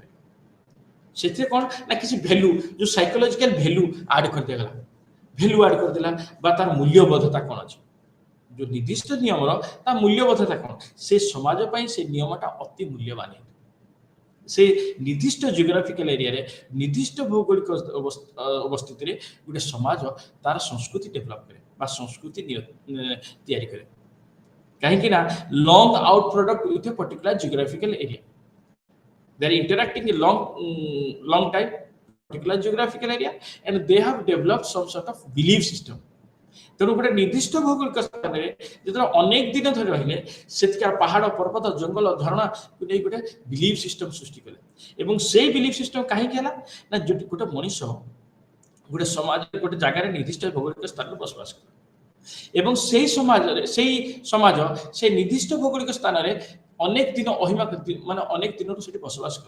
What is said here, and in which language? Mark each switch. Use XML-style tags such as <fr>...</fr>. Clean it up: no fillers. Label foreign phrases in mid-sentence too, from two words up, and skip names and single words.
<or>ସେଥିରେ କ'ଣ ନା କିଛି ଭ୍ୟାଲୁ, ଯେଉଁ</or> <en>psychological value add</en> <or>କରିଦିଆଗଲା,</or> <en>value add</en> <or>କରିଦେଲା, ବା ତାର ମୂଲ୍ୟବୋଧତା କ'ଣ ଅଛି, ଯେଉଁ ନିର୍ଦ୍ଦିଷ୍ଟ ନିୟମର ତା ମୂଲ୍ୟବୋଧତା କ'ଣ, ସେ ସମାଜ ପାଇଁ ସେ ନିୟମଟା ଅତି ମୂଲ୍ୟବାନ। ସେ ନିର୍ଦ୍ଦିଷ୍ଟ</or> <en>geographical areaରେ,</en> <or>ନିର୍ଦ୍ଦିଷ୍ଟ ଭୌଗୋଳିକ ଅବସ୍ଥିତିରେ ଗୋଟେ ସମାଜ ତାର ସଂସ୍କୃତି ଡେଭଲପ କରେ ବା ସଂସ୍କୃତି ତିଆରି କରେ।</or> <en>କାହିଁକି ନା long out product with a particular geographical area, they are interacting a long time particular geographical area and they have developed some sort of belief system.</en> <or>ତେଣୁ ଗୋଟେ ନିର୍ଦ୍ଦିଷ୍ଟ ଭୌଗୋଳିକ ସ୍ଥାନରେ ଯେତେବେଳେ ଅନେକ ଦିନ ଧରି ରହିଲେ, ସେଠିକାର ପାହାଡ଼, ପର୍ବତ, ଜଙ୍ଗଲ, ଝରଣାକୁ ନେଇ ଗୋଟେ</or> <en>belief system</en> <or>ସୃଷ୍ଟି କଲେ। ଏବଂ ସେଇ</or> <en>belief system</en> <or>କାହିଁକି ହେଲା ନା ଗୋଟେ ମଣିଷ ଗୋଟେ ସମାଜରେ, ଗୋଟେ ଜାଗାରେ ନିର୍ଦ୍ଦିଷ୍ଟ ଭୌଗୋଳିକ ସ୍ଥାନରେ ବସବାସ କରେ ଏବଂ ସେଇ ସମାଜରେ, ସେଇ ସମାଜ ସେଇ ନିର୍ଦ୍ଦିଷ୍ଟ ଭୌଗୋଳିକ ସ୍ଥାନରେ ଅନେକ ଦିନ ମାନେ ଅନେକ ଦିନରୁ ସେଠି ବସବାସ କଲା।</or>